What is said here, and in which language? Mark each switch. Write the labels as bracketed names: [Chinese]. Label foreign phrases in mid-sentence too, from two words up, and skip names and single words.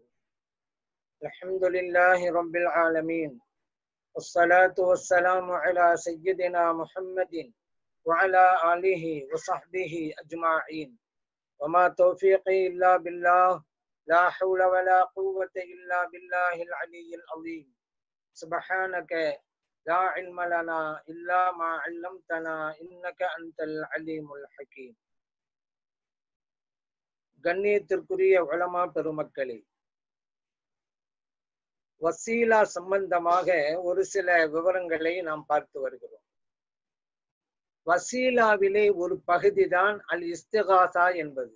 [Arabic] الحمد لله رب العالمين، والصلاة والسلام على سيدنا محمد وعلى آله وصحبه أجمعين. وما توفيقي إلا بالله، لا حول ولا قوة إلا بالله العلي العظيم. سبحانك لا علم لنا إلا ما علمتنا إنك أنت العليم الحكيم. [Tamil] கண்ணியத்திற்குரிய உலமா பெருமக்களே, வசீலா சம்பந்தமாக ஒரு சில விவரங்களை நாம் பார்த்து வருகிறோம். வசீலாவிலே ஒரு பகுதிதான் [Arabic] الاستغاثة [Tamil] என்பது.